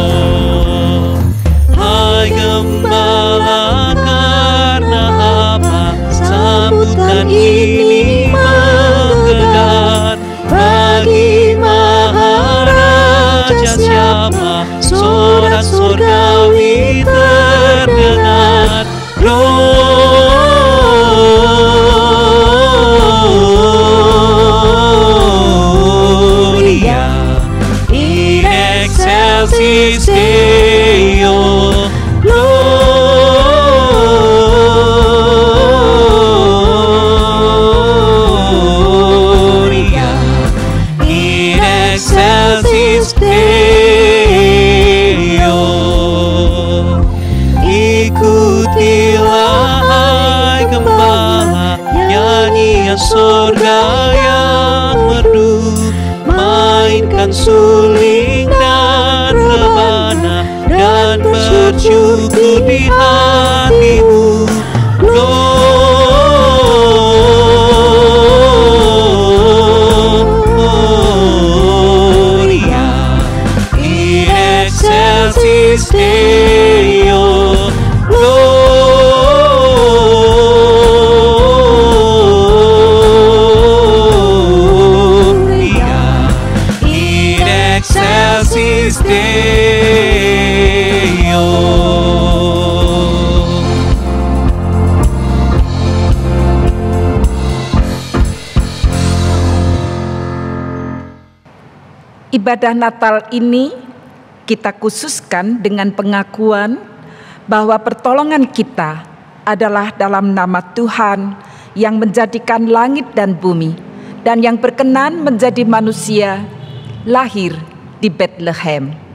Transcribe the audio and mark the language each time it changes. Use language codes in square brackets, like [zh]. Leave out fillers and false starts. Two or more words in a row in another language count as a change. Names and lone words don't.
[id] Hai Gembala, karena apa sambutan ini menggelegar? Bagi Maharaja siapa sorak surgawi terdengar. [la] Gloria in excelsis Deo. Gloria in excelsis Deo. [id] Ikutilah hai Gembala, nyanyian surga yang merdu, mainkan suling dan rebana, dan bersyukur di hatimu. [la] Gloria in excelsis Deo. Gloria in excelsis Deo. [id] Ibadah Natal ini kita khususkan dengan pengakuan bahwa pertolongan kita adalah dalam nama Tuhan yang menjadikan langit dan bumi dan yang berkenan menjadi manusia, lahir di Bethlehem.